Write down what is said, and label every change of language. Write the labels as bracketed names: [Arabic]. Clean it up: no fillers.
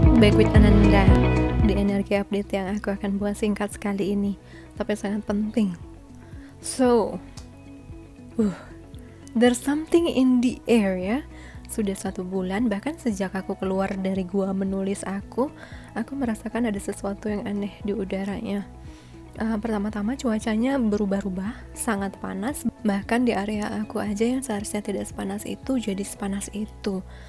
[English] Back with [Indonesian] Ananda di energi update yang aku akan buat singkat sekali ini, tapi sangat penting. [English] So, there's something in the air ya. [Indonesian] Sudah 1 bulan, bahkan sejak aku keluar dari gua menulis aku merasakan ada sesuatu yang aneh di udaranya. Pertama-tama cuacanya berubah-ubah, sangat panas. Bahkan di area aku aja yang seharusnya tidak sepanas itu jadi sepanas itu.